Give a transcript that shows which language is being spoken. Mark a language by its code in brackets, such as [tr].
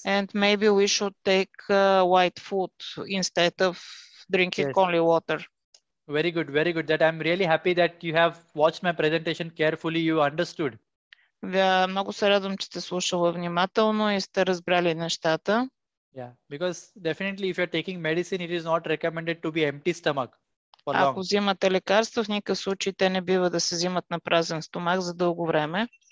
[en] And maybe we should take white food instead of drinking only water. Very good, very good. That I'm really happy that you have watched my presentation carefully. You understood. [bg] Много се радвам, че сте слушала внимателно и сте разбрали нещата. [en] Yeah, because definitely if you're taking medicine, it is not recommended to be empty stomach for long. [bg] Ако взимате лекарства, в никакъв случай те не бива да се взимат на празен стомах за дълго време.